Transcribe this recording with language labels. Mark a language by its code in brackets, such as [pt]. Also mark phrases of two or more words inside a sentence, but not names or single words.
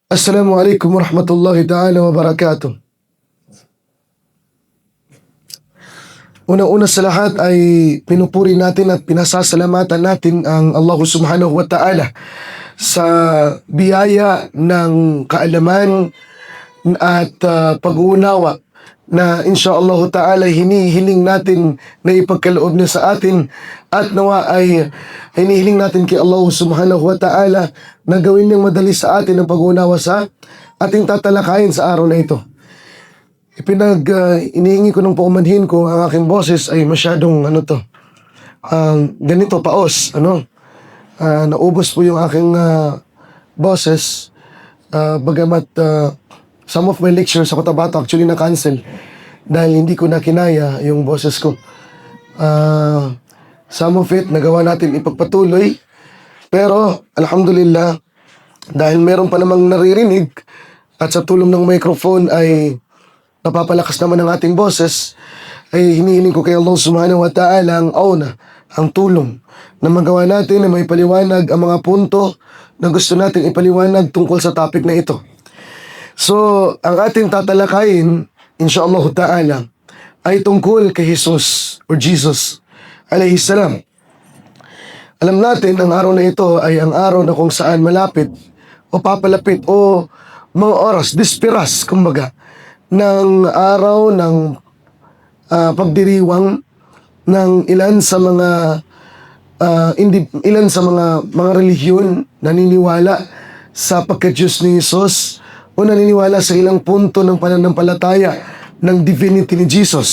[ar] السلام عليكم ورحمة الله تعالى وبركاته. [tl] Unang-una sa lahat ay pinupuri natin at pinasasalamatan natin ang Allah [ar] سبحانه وتعالى [tl] sa biyaya ng kaalaman at pag-uunawa na [ar] إن شاء الله تعالى [tl] hinihiling natin na ipagkaloob niya sa atin, at nawa ay hinihiling natin kay Allah [ar] سبحانه وتعالى [tl] na gawin niyang madali sa atin ang pag-uunawa sa ating tatalakayin sa araw na ito. Inihingi ko ng paumanhin ko ang aking boses ay masyadong ganito paos, naubos po yung aking boses, bagamat [en] some of my lectures [tl] sa Cotabato actually na-cancel dahil hindi ko na kinaya yung boses ko. [en] Some of it [tl] nagawa natin ipagpatuloy, pero alhamdulillah dahil meron pa namang naririnig at sa tulong ng microphone ay napapalakas naman ang ating boses, ay hinihiling ko kay Allah [ar] سبحانه وتعالى [tl] ang auna, ang tulong na magawa natin na may paliwanag ang mga punto na gusto natin ipaliwanag tungkol sa topic na ito. So, ang ating tatalakayin, [ar] إن شاء الله تعالى, [tl] ay tungkol kay Jesus or Jesus [ar] عليه السلام. [tl] Alam natin, ang araw na ito ay ang araw na kung saan malapit o papalapit o mga oras, dispiras, kumbaga, ng araw ng pagdiriwang ng ilan sa mga relihiyon naniniwala sa pagka-Diyos ni Jesus o naniniwala sa ilang punto ng pananampalataya ng divinity ni Jesus.